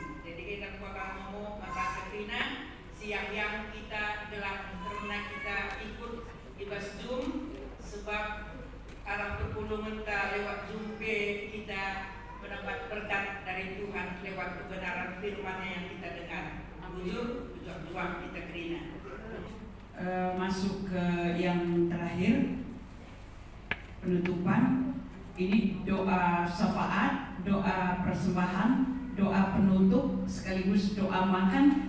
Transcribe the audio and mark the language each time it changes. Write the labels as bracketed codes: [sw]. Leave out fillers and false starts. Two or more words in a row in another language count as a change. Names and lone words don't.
[id] Jadi kita bakal ngomong Bapak Katrina siang yang kita gelar karena kita ikut ibas Zoom sebab arah perpulungan kita lewat Zoom kita mendapat berkat dari Tuhan lewat kebenaran firman-Nya yang kita dengar. [btx] Bujur kita Katrina. [id] Masuk ke yang terakhir, penutupan. Ini doa syafaat, doa persembahan, doa penutup, sekaligus doa makan.